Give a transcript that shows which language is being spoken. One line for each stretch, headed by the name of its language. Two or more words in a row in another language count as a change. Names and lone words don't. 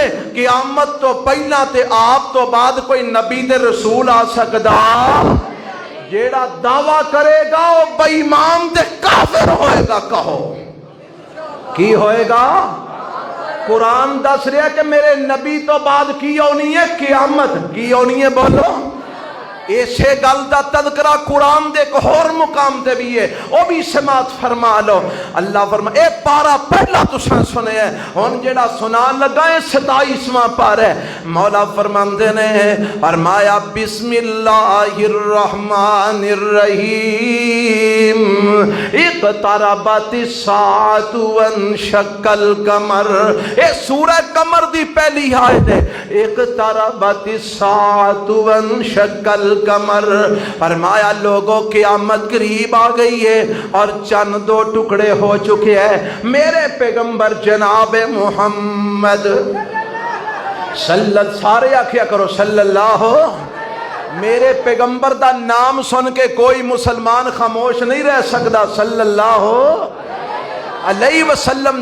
Punjabi: قیامت تو پہلا تے آپ تو بعد کوئی نبی تے رسول آ سکدا؟ جیڑا دعویٰ کرے گا وہ بے ایمان تے کافر ہوئے گا۔ کہو کی ہوئے گا؟ قرآن دس رہا ہے کہ میرے نبی تو بعد کی ہونی ہے قیامت، کی ہونی ہے بولو۔ اسے گل دا تذکرہ قرآن دے ایک اور مقام تے بھی ہے، وہ بھی سماعت فرما لو۔ اللہ فرما اے پارا پہلا تساں سنے ہے، ہن جڑا سنا لگا ہے 27واں پارا ہے۔ مولا فرماندے نے فرمایا
Arabic: بسم اللہ الرحمن الرحیم اقتربت الساعۃ وانشق القمر۔
Punjabi: اے سورہ قمر دی پہلی آیت ہے،
Arabic: اقتربت الساعۃ وانشق القمر۔
Urdu: فرمایا لوگوں قیامت قریب آ گئی ہے اور چند دو ٹکڑے ہو چکے ہیں۔
Punjabi: میرے پیغمبر جناب محمد سارے آکھیا کرو
Arabic: صلی اللہ،
Punjabi: میرے پیغمبر دا نام سن کے کوئی مسلمان خاموش نہیں رہ سکتا،
Arabic: صلی اللہ علیہ وسلم۔